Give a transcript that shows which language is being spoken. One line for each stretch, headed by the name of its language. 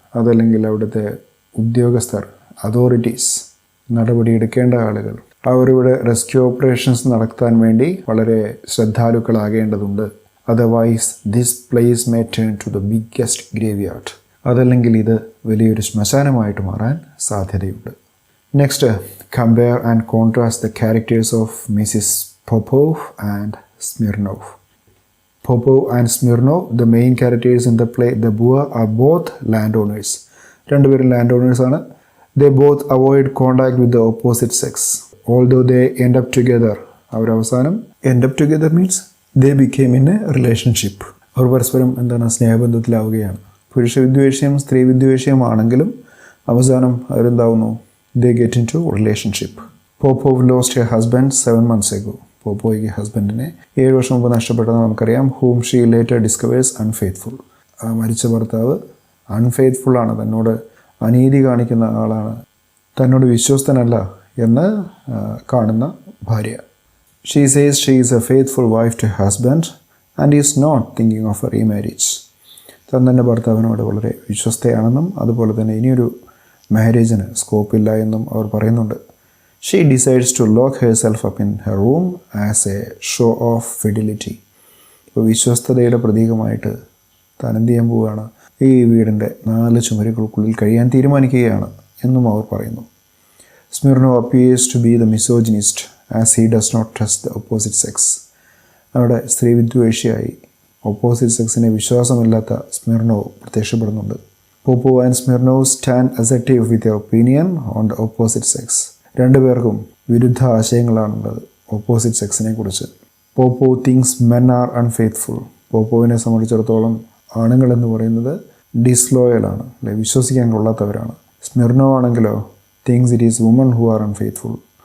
Malayalam: അതല്ലെങ്കിൽ അവിടുത്തെ ഉദ്യോഗസ്ഥർ, അതോറിറ്റീസ്, നടപടിയെടുക്കേണ്ട ആളുകൾ, അവരിവിടെ റെസ്ക്യൂ ഓപ്പറേഷൻസ് നടത്താൻ വേണ്ടി വളരെ ശ്രദ്ധാലുക്കളാകേണ്ടതുണ്ട്.
English: Otherwise this place may turn to the biggest graveyard.
Malayalam: അതല്ലെങ്കിൽ ഇത് വലിയൊരു ശ്മശാനമായിട്ട് മാറാൻ സാധ്യതയുണ്ട്.
English: Next, compare and contrast the characters of Mrs Popov and Smirnov. Popov and Smirnov, the main characters in the play, the Boer, are both landowners.
Malayalam: രണ്ടുപേരും landowners ആണ്.
English: They both avoid contact with the opposite sex. Although they end up together.
Malayalam: അവർ അവസാനം
English: end up together means they became in a relationship.
Malayalam: അവർ പരസ്പരം സ്നേഹബന്ധത്തിലാവുകയാണ്. പുരുഷ വിദ്വേഷ്യം സ്ത്രീ വിദ്വേഷ്യമാണെങ്കിലും അവസാനം അവരെന്താവുന്നു?
English: They get into relationship. Popov lost her husband 7 months ago.
Malayalam: പോപ്പോയ്ക്ക് ഹസ്ബൻഡിനെ 7 വർഷം മുമ്പ് നഷ്ടപ്പെട്ടതെന്ന് നമുക്കറിയാം.
English: whom she later discovers unfaithful.
Malayalam: ആ മരിച്ച ഭർത്താവ് അൺഫെയ്ത്ത്ഫുള്ളാണ്, തന്നോട് അനീതി കാണിക്കുന്ന ആളാണ്, തന്നോട് വിശ്വസ്തനല്ല എന്ന് കാണുന്ന ഭാര്യ.
English: she says she is a faithful wife to husband and is not thinking of a remarriage.
Malayalam: താൻ തൻ്റെ ഭർത്താവിനോട് വളരെ വിശ്വസ്തയാണെന്നും അതുപോലെ തന്നെ ഇനിയൊരു മാരേജിന് സ്കോപ്പില്ല എന്നും അവർ പറയുന്നുണ്ട്.
English: She decides to lock herself up in her room as a show of fidelity.
Malayalam: ഇപ്പോൾ വിശ്വസ്തതയുടെ പ്രതീകമായിട്ട് താൻ എന്ത് ചെയ്യാൻ പോവുകയാണ്? ഈ വീടിൻ്റെ 4 ചുമരുകൾക്കുള്ളിൽ കഴിയാൻ തീരുമാനിക്കുകയാണ് എന്നും അവർ പറയുന്നു.
English: Smirnov appears to be the misogynist as he does not trust the opposite sex.
Malayalam: അവിടെ സ്ത്രീ വിദ്വേഷിയായി ഓപ്പോസിറ്റ് സെക്സിനെ വിശ്വാസമില്ലാത്ത Smirnov പ്രത്യക്ഷപ്പെടുന്നുണ്ട്.
English: Popov and Smirnov stand assertive with their opinion on the opposite sex.
Malayalam: രണ്ടുപേർക്കും വിരുദ്ധ ആശയങ്ങളാണുള്ളത് ഓപ്പോസിറ്റ് സെക്സിനെ കുറിച്ച്. പോപ്പോ
English: Thinks men are unfaithful.
Malayalam: പോപ്പോവിനെ സംബന്ധിച്ചിടത്തോളം ആണുങ്ങൾ എന്ന് പറയുന്നത് ഡിസ്ലോയലാണ്, അല്ലെ, വിശ്വസിക്കാൻ കൊള്ളാത്തവരാണ്.
English: Smirnov
Malayalam: ആണെങ്കിലോ
English: Thinks it is woman who are unfaithful.